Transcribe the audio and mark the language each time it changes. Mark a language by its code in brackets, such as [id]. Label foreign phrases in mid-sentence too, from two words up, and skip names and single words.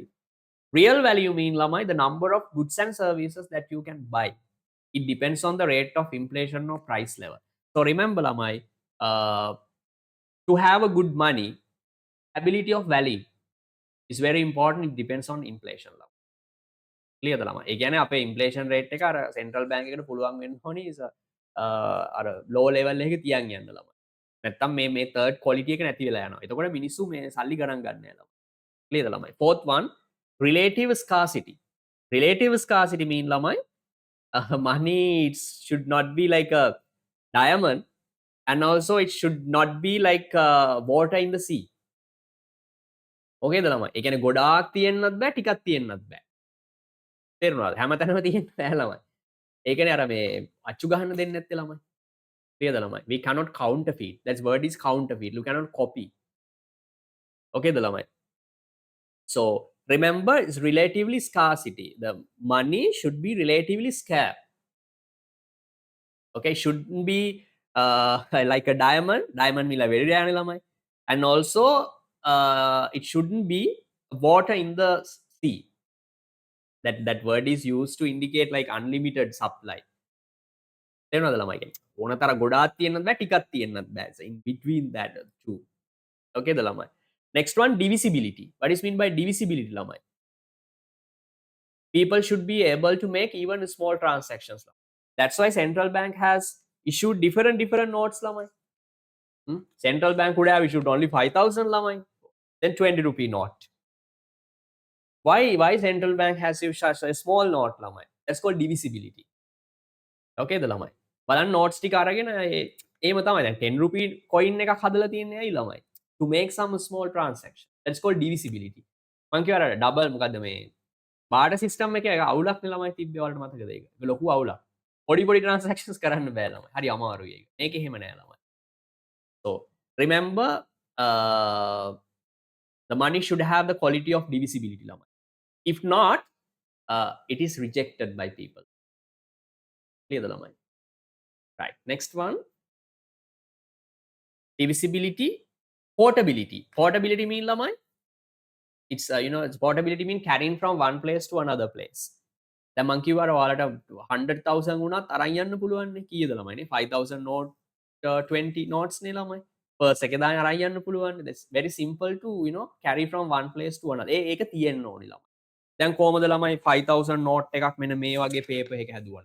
[en] Real value mean lamai the number of goods and services that you can buy. It depends on the rate of inflation or price level. So remember lamai, to have a good money, ability of value is very important. It depends on inflation level. [si] ක්ලියර්ද ළමයි? ඒ කියන්නේ අපේ [en] inflation rate [si] එක අර [en] central bank [si] එකට පුළුවන් වෙන්න ඕනි අර [en] low level [si] එකක තියන් යන්න ළමයි. නැත්තම් මේ [en] third quality [si] එක නැති වෙලා යනවා. එතකොට මිනිස්සු මේ සල්ලි ගණන් ගන්න නෑ ළමයි. ක්ලියර්ද ළමයි? [en] Fourth one, relative scarcity. Relative scarcity mean ළමයි money it should not be like a diamond and also it should not be like water in the sea. [si] ඕකේද ළමයි? ඒ කියන්නේ ගොඩාක් තියෙන්නත් බෑ ටිකක් තියෙන්නත් බෑ. තේරුණාද? හැමතැනම තියෙන්න බෑ ළමයි. ඒ කියන්නේ අර මේ අච්චු ගහන්න දෙන්නේ නැත්තේ ළමයි. ක්ලියර්ද ළමයි? [en] We cannot counterfeit. That word is counterfeit. You cannot copy. [si] Okay ද ළමයි? [en] So remember it's relatively scarcity. The money should be relatively scarce. Okay, shouldn't be like a diamond. Diamond will very rare ළමයි. And also it shouldn't be water in the sea. That word is used to indicate like unlimited supply. [si] තේරුණාද ළමයි කියන්නේ? ඕන තරම් ගොඩාක් තියෙන්නත් බෑ ටිකක් තියෙන්නත් බෑ. [en] So in between that two. [si] Okay ද ළමයි? [en] Next one, divisibility. What is mean by divisibility ළමයි? People should be able to make even small transactions. That's why central bank has issued different notes ළමයි. Central bank would have issued only 5,000 ළමයි. Then 20 rupee note. Why central bank has issued such a small note ළමයි? That's called divisibility. [si] Okay ද ළමයි? බලන්න notes ටික අරගෙන එහෙම තමයි දැන් 10 [en] rupee coin [si] එකක් හදලා තියන්නේ ඇයි ළමයි? [en] To make some small transaction. That's called divisibility. [si] මං කියවර ඩබල් මොකද්ද මේ [en] barter system [si] එකේ අවුලක් නේ ළමයි තිබ්බේ ඔයාලට මතකද ඒක? ඒක ලොකු අවුලක්. පොඩි transactions කරන්න බෑ ළමයි. හරි අමාරුයි ඒක. මේක එහෙම නෑ ළමයි. [en] So remember the money should have the quality of divisibility ළමයි. If not, it is rejected by people. Clear the ළමයි? Right. Next one, divisibility, portability. Portability mean ළමයි? It's it's portability mean carrying from one place to another place. [si] දැන් මං කිව්වා ඔයාලට 100,000 වුණත් අරන් යන්න පුළුවන් නේ කීයද ළමයිනේ 5,000 note 20 notes නේ ළමයි purse එකේ දාගෙන අරන් යන්න පුළුවන්. [en] That's very simple to carry from one place to another. [si] ඒක තියෙන්න ඕනි ළමයි. දැන් කොහමද ළමයි 5,000 note එකක් මෙන්න මේ වගේ paper එක හැදුවා.